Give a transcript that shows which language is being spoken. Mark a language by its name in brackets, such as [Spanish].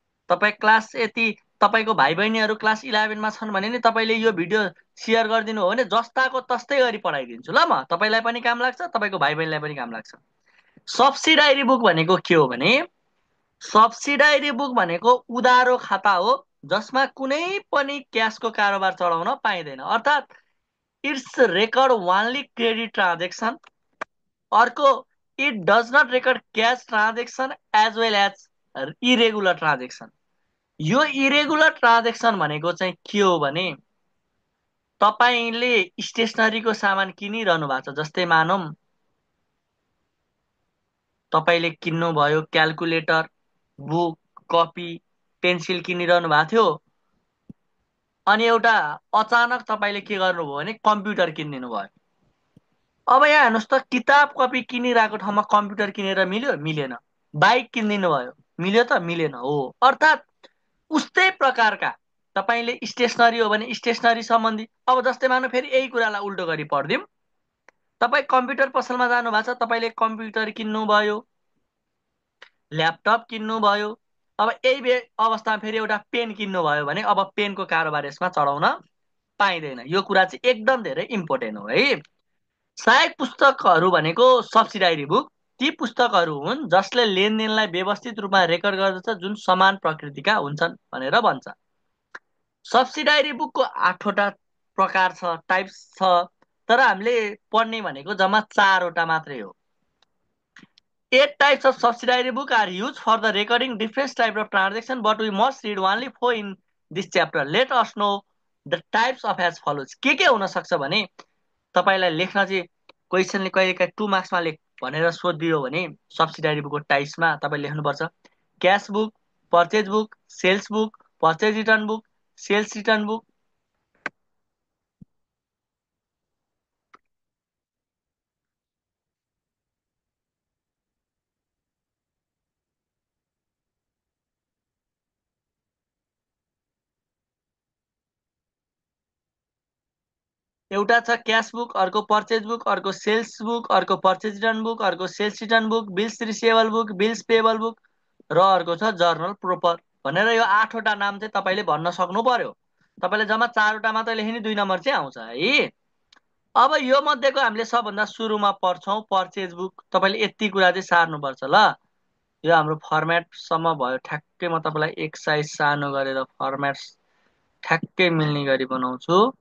[Nepali] तपाई क्लास यति तपाईको भाइ बहिनीहरु क्लास 11 मा छन् भने नि तपाईले यो भिडियो शेयर गरिदिनु हो भने जस्ताको तस्तै गरी पढाइदिन्छु ल म। तपाईलाई पनि काम लाग्छ, तपाईको भाइ बहिनीलाई पनि काम लाग्छ। सब्सिडाइरी बुक भनेको के हो भने सब्सिडाइरी बुक भनेको उधारो खाता हो जसमा कुनै पनि क्याशको कारोबार चलाउन पाइदैन। [English] अर्थात it's record only credit transaction. अर्को, it does not record cash transaction as well as irregular transaction. [Nepali] यो इरेगुलर ट्रान्जेक्सन भनेको चाहिँ के हो भने तपाईले स्टेशनरीको सामान किनिरहनु भएको छ, जस्तै मानौं तपाईले किन्नु भयो क्याल्कुलेटर, बुक, कपी, पेन्सिल किनिरहनु भएको थियो। अनि एउटा अचानक तपाईले के गर्नुभयो भने कम्प्युटर किनिदिनु भयो। अब यहाँ हेर्नुस् त, किताब कपी किनिरहेको ठाउँमा कम्प्युटर किनेर मिल्यो? मिलेन। बाइक किनिदिनु भयो, मिल्यो त मिलेन हो। अर्थात् उस्तै प्रकारका तपाईँले स्टेसनरी हो भने स्टेसनरी सम्बन्धी, अब जस्तै मानौ फेरि यही कुरालाई उल्टो गरी पढिदिउँ। तपाईँ कम्प्युटर पसलमा जानु भएको छ, तपाईँले कम्प्युटर किन्नुभयो, ल्यापटप किन्नुभयो। अब यही अवस्थामा फेरि एउटा पेन किन्नुभयो भने अब पेनको कारोबार यसमा चढाउन पाइँदैन। यो कुरा चाहिँ एकदम धेरै इम्पोर्टेन्ट हो है। सहायक पुस्तकहरू भनेको सब्सिडाइरी बुक ती पुस्तकहरू हुन् जसले लेनदेनलाई व्यवस्थित रूपमा रेकर्ड गर्दछ, जुन समान प्रकृतिका हुन्छन् भनेर भन्छ। सब्सिडाइरी बुकको 8वटा प्रकार छ, टाइप्स छ, तर हामीले पढ्ने भनेको जम्मा 4वटा मात्रै हो। [English] 8 types of subsidiary book are used for the recording different types of transaction, but we must read only 4 in this chapter. Let us know the types of as follows. [Nepali] के हुन सक्छ भने तपाईलाई लेख्न चाहिँ क्वेशनले कहिलेकाहीँ 2 मार्क्समा लेख भनेर सोधिदियो भने सब्सिडारी बुकको टाइप्समा तपाईले लेख्नुपर्छ cash book, purchase book, sales book, purchase return book, sales return book. एउटा छ क्याश बुक, अर्को पर्चेज बुक, अर्को सेल्स बुक, अर्को पर्चेज रिटर्न बुक, अर्को sales return book, bills receivable book, bills payable book र अर्को छ जर्नल प्रोपर भनेर। यो 8वटा नाम चाहिँ तपाईले भन्न सक्नु पर्यो। तपाईले जम्मा 4वटा मात्रै लेख्ने, 2 नम्बर चाहिँ आउँछ है। अब यो मध्येको हामीले सबभन्दा सुरुमा पढ्छौं पर्चेज बुक। तपाईले यति कुरा चाहिँ सार्नुपर्छ ल। यो हाम्रो फर्मेटसम्म भयो, ठ्याक्कै म तपाईलाई एक साइज सानो गरेर फर्मेट ठ्याक्कै मिल्ने गरी बनाउँछु।